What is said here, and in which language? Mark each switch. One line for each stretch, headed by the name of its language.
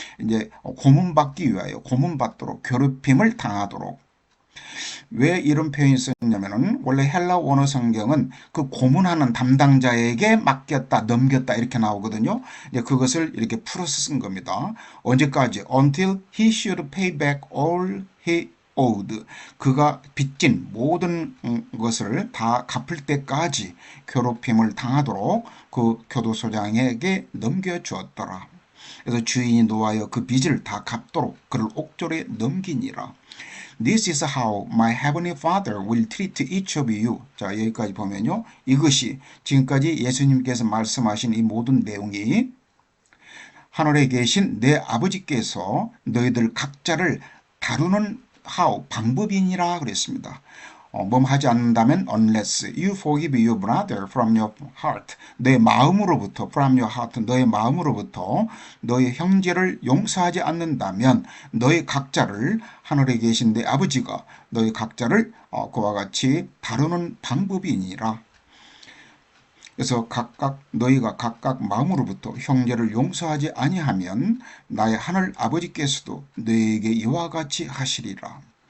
Korean: 이제 고문받기 위하여 고문받도록 괴롭힘을 당하도록. 왜 이런 표현이 썼냐면은 원래 헬라 원어 성경은 그 고문하는 담당자에게 맡겼다, 넘겼다 이렇게 나오거든요. 이제 그것을 이렇게 풀어서 쓴 겁니다. 언제까지?
English: Until he should pay back all he owed.
Korean: 그가 빚진 모든 것을 다 갚을 때까지 괴롭힘을 당하도록 그 교도소장에게 넘겨주었더라. 그래서 주인이 노하여 그 빚을 다 갚도록 그를 옥졸에 넘기니라.
English: This is how my heavenly Father will treat each of you.
Korean: 자, 여기까지 보면요. 이것이 지금까지 예수님께서 말씀하신 이 모든 내용이 하늘에 계신 내 아버지께서 너희들 각자를 다루는 방법이니라 그랬습니다. 뭐 하지 않는다면
English: unless you forgive your brother from your heart.
Korean: 내 마음으로부터
English: from your heart.
Korean: 너의 마음으로부터 너의 형제를 용서하지 않는다면 너희 각자를 하늘에 계신 내 아버지가 너희 각자를 그와 같이 다루는 방법이니라. 그래서 너희가 각각 마음으로부터 형제를 용서하지 아니하면 나의 하늘 아버지께서도 너희에게 이와 같이 하시리라.